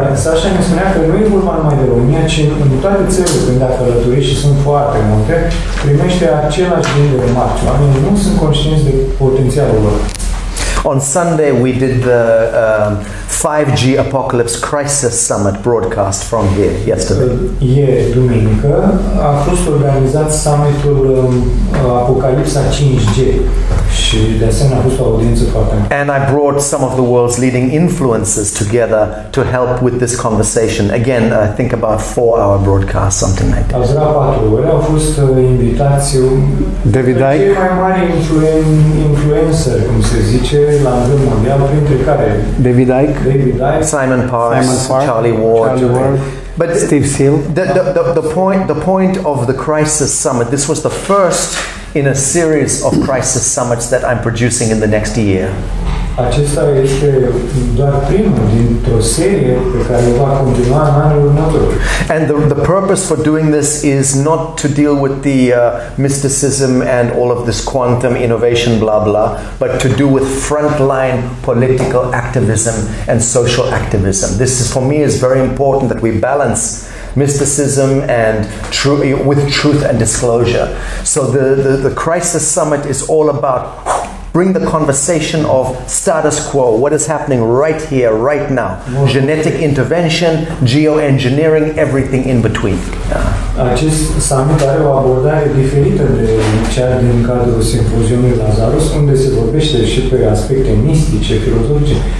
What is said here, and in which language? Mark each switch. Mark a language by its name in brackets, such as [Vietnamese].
[Romanian] Sacha ne spunea că nu e vorba numai de România, ci în toate țările, când a călătorit, și sunt foarte multe, primește același gen de remarci. Oamenii nu sunt conștienți de potențialul lor. [English] On Sunday, we did the 5G Apocalypse Crisis Summit broadcast from here yesterday. [Romanian] Ieri, duminică, a fost organizat summitul Apocalipsa 5G Și de asemenea a fost o audiență foarte mare. [English] And I brought some of the world's leading influencers together to help with this conversation. Again, I think about 4-hour broadcast, something like that. [Romanian] Ați durat 4 ore, au fost invitați David Icke. cei mai mari influencer, cum se zice, la nivel mondial, printre care David Icke, [English] Simon Parks, Charlie Ward. But Steve Seal. the point of the Crisis Summit, this was the first in a series of crisis summits that I'm producing in the next year. [Romanian] acesta este doar primul dintr-o serie pe care o va continua în anul următor. [English] And the purpose for doing this is not to deal with the mysticism and all of this quantum innovation blah blah, but to do with frontline political activism and social activism. This is, for me, is very important that we balance mysticism and with truth and disclosure. So the Crisis Summit is all about bring the conversation of status quo, what is happening right here, right now, genetic intervention, geoengineering, everything in between. [Romanian] Acest summit are o abordare diferită de cea din cadrul simpoziumului Lazarus, unde se vorbește și pe aspecte mistice, filozofice.